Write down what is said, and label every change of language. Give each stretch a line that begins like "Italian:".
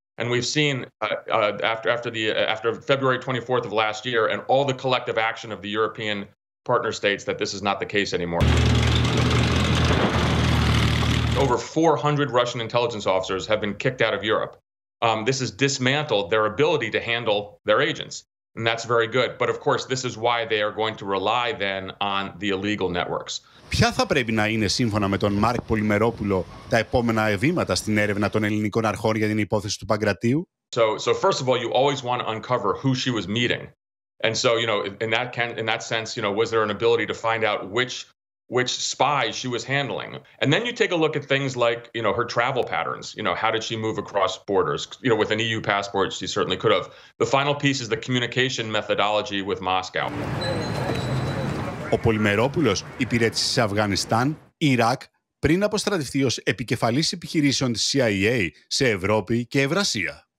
English: And we've seen after February 24th of last year and all the collective action of the European partner states that this is not the case anymore. Over 400 Russian intelligence officers have been kicked out of Europe. This has dismantled their ability to handle their agents. And that's very good. But of course, this is why they are going to rely then on the illegal networks.
Greek: Ποια θα πρέπει να είναι, σύμφωνα με τον Μάρκ Πολυμερόπουλο, τα επόμενα βήματα στην έρευνα των ελληνικών αρχών για την υπόθεση του Παγκρατίου?
English: So first of all, you always want to uncover who she was meeting. And so, in that sense, was there an ability to find out which spies she was handling? And then you take a look at things like, her travel patterns. How did she move across borders? With an EU passport, she certainly could have. The final piece is the communication methodology with Moscow.
Greek: Ο Πολυμερόπουλος υπηρέτησε σε Αφγανιστάν, Ιράκ, πριν αποστρατευτεί ως επικεφαλής επιχειρήσεων της CIA σε Ευρώπη και Ευρασία.